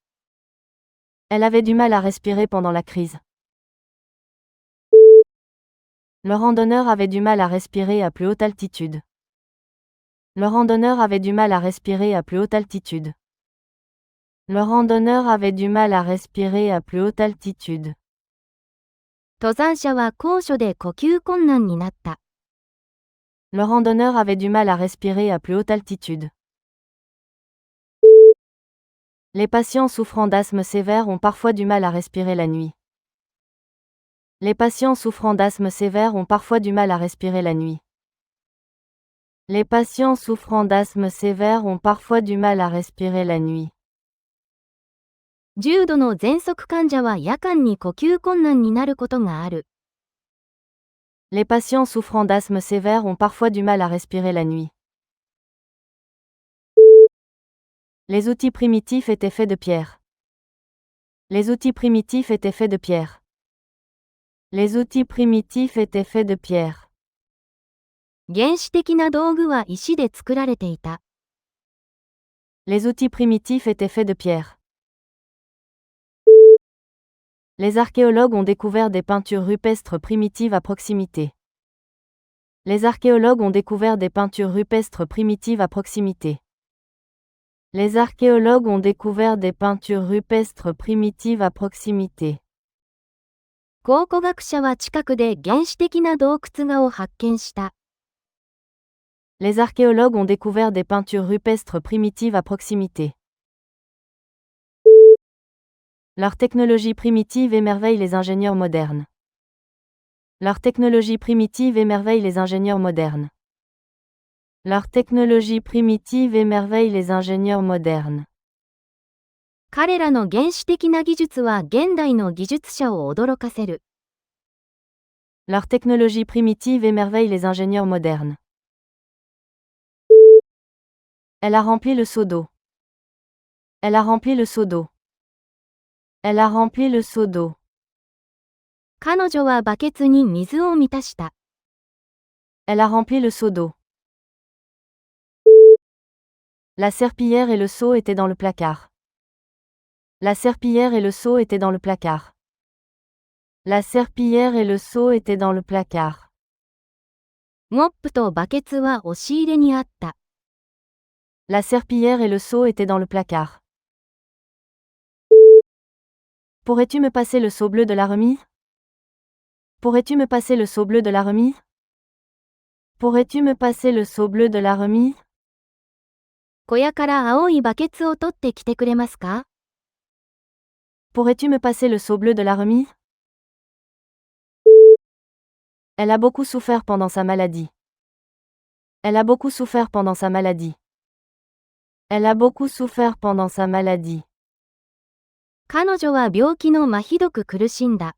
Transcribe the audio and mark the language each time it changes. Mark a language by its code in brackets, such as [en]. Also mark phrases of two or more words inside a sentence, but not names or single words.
[fr] Elle avait du mal à respirer pendant la crise. Le randonneur avait du mal à respirer à plus haute altitude. Le randonneur avait du mal à respirer à plus haute altitude. Le randonneur avait du mal à respirer à plus haute altitude. [ja] 登山者は高所で呼吸困難になった。 [fr] Le randonneur avait du mal à respirer à plus haute altitude. Les patients souffrant d'asthme sévère ont parfois du mal à respirer la nuit. Les patients souffrant d'asthme sévère ont parfois du mal à respirer la nuit. Les patients souffrant d'asthme sévère ont parfois du mal à respirer la nuit. [ja] 重度の喘息患者は夜間に呼吸困難になることがある。 [fr] Les patients souffrant d'asthme sévère ont parfois du mal à respirer la nuit. Les outils primitifs étaient faits de pierre. Les outils primitifs étaient faits de pierre. Les outils primitifs étaient faits de pierre. [ja] 原始的な道具は石で作られていた。 [fr] Les outils primitifs étaient faits de pierre. Les archéologues ont découvert des peintures rupestres primitives à proximité. Les archéologues ont découvert des peintures rupestres primitives à proximité. Les archéologues ont découvert des peintures rupestres primitives à proximité. [ja] 考古学者は近くで原始的な洞窟画を発見した。 [fr] Les archéologues ont découvert des peintures rupestres primitives à proximité. Leur technologie primitive émerveille les ingénieurs modernes. Leur technologie primitive émerveille les ingénieurs modernes. Leur technologie primitive émerveille les ingénieurs modernes. [ja] 彼らの原始的な技術は現代の技術者を驚かせる。 [fr] Leur technologie primitive émerveille les ingénieurs modernes. Elle a rempli le seau d'eau. Elle a rempli le seau d'eau. Elle a rempli le seau d'eau. [ja] 彼女はバケツに水を満たした。 [fr] Elle a rempli le seau d'eau. La serpillière et le seau étaient dans le placard. La serpillière et le seau étaient dans le placard. La serpillière et le seau étaient dans le placard. [ja] モップとバケツは押し入れにあった。 [fr] La serpillière et le seau étaient dans le placard. Pourrais-tu me passer le seau bleu de la remise? Pourrais-tu me passer le seau bleu de la remise? Pourrais-tu me passer le seau bleu de la remise? [ja] 小屋から青いバケツを取ってきてくれますか？ [fr] Pourrais-tu me passer le seau bleu de la remise? Elle a beaucoup souffert pendant sa maladie. Elle a beaucoup souffert pendant sa maladie. Elle a beaucoup souffert pendant sa maladie. [ja] 彼女は病気のひどく苦しんだ。